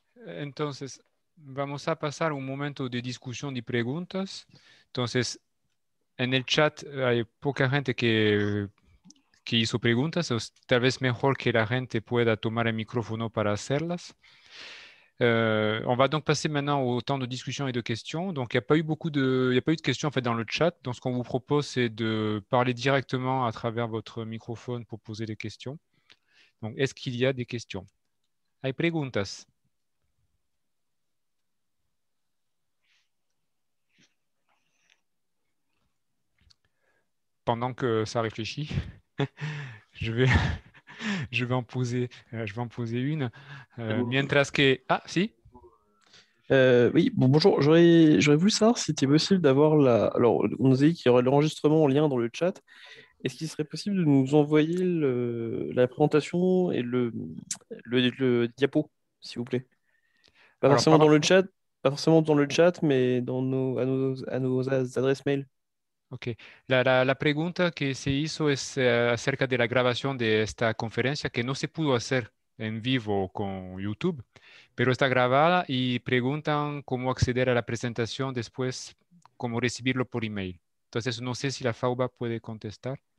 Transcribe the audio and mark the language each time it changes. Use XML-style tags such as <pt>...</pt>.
<es>Entonces, vamos a pasar un momento de discusión y preguntas. Entonces, en el chat hay poca gente que hizo preguntas. Tal vez mejor que la gente pueda tomar el micrófono para hacerlas.</es> <fr>On va donc passer maintenant au temps de discussion et de questions. Donc, il n'y a pas eu il y a pas eu de questions en fait dans le chat. Donc, ce qu'on vous propose, c'est de parler directement à travers votre microphone pour poser des questions. Donc, est-ce qu'il y a des questions?</fr> <es>Hay preguntas.</es> <fr>Pendant que ça réfléchit, je vais, je vais en poser une.</fr> <es>Mientras que... Ah, si?</es> <fr>Oui, bonjour. J'aurais voulu savoir si c'était possible d'avoir la. Alors, on nous a dit qu'il y aurait l'enregistrement en lien dans le chat. Est-ce qu'il serait possible de nous envoyer la présentation et le diapo, s'il vous plaît? Pas Alors, forcément dans le chat, pas forcément dans le chat, mais à nos adresses mail. Ok.</fr> <es>La pregunta que se hizo es acerca de la grabación de esta conferencia que no se pudo hacer en vivo con YouTube, pero está grabada y preguntan cómo acceder a la presentación después, cómo recibirlo por email. Entonces, no sé si la FAUBA puede contestar.</es>